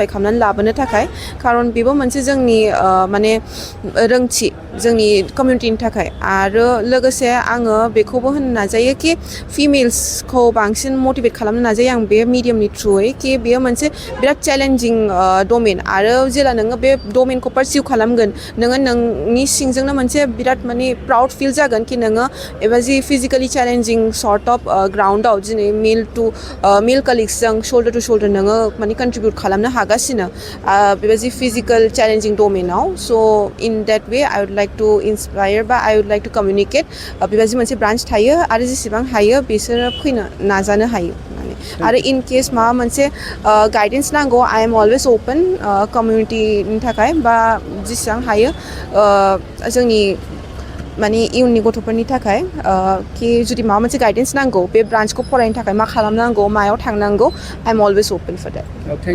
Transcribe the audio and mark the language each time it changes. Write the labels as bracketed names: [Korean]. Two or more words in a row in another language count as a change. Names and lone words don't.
[Bodo] खालामनानै लाबोनो थाखाय खारन बेबो मोनसे जोंनि माने रोंथि जोंनि कमिउनिटिनि थाखाय आरो लोगोसे आङो बेखौबो होननो नाजायो कि फिमेल्सखौ बांसिन मटिभेट खालामनो नाजायो आं बे मिडियामनि थ्रुयै कि बेयो मोनसे बिराद [English] challenging domain [Bodo] आरो जेला नोङो बे डमेनखौ पारसिउ खालामगोन नोङो नोंनि सिंजोंनो मोनसे बिराद माने [English] proud feel [Bodo] जागोन कि नोङो एबा जि [English] physically challenging sort of [Bodo] ग्राउन्डआव दिनै मेल कालिग्सजों [English] shoulder to shoulder [Bodo] नोङो माने कन्ट्रिबिउट खालामनो हागासिनो बेबायदि [English] physical challenging [Bodo] डमेनाव स' [English] in that way I would like to inspire [Bodo] बा [English] I would like to communicate [Bodo] बेबायदि मोनसे ब्रान्च थायो आरो जेसेबां हायो बिसोरो फैनो नाजानो हायो आरो [English] in case [Bodo] माबा मोनसे गाइडेन्स नांगौ [English] I am always open [Bodo] कमिउनिटिनि थाखाय बा जेसेबां हायो जोंनि माने इयुननि गथ'फोरनि थाखाय कि जुदि माबा मोनसे गाइडेन्स नांगौ बे ब्रान्चखौ फरायनो थाखाय मा खालामनांगौ मायाव थांनांगौ [English] I am always open for that